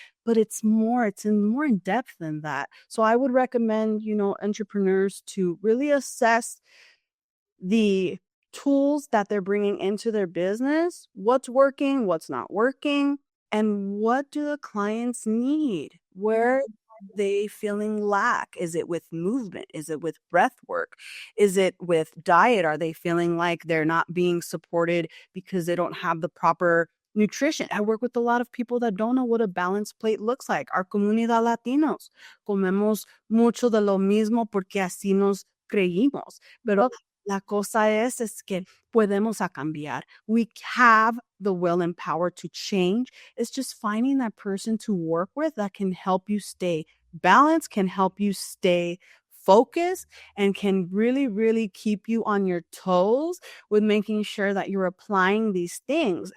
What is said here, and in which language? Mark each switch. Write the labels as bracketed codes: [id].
[en] But it's more in depth than that. So I would recommend, entrepreneurs to really assess the tools that they're bringing into their business, what's working, what's not working, and what do the clients need? Where are they feeling lack? Is it with movement? Is it with breath work? Is it with diet? Are they feeling like they're not being supported because they don't have the proper nutrition? I work with a lot of people that don't know what a balanced plate looks like. [es] Our Comunidad Latinos comemos mucho de lo mismo porque así nos creímos. Pero la cosa es que podemos a cambiar. [en] We have the will and power to change. It's just finding that person to work with that can help you stay balanced, can help you stay focused, and can really, really keep you on your toes with making sure that you're applying these things.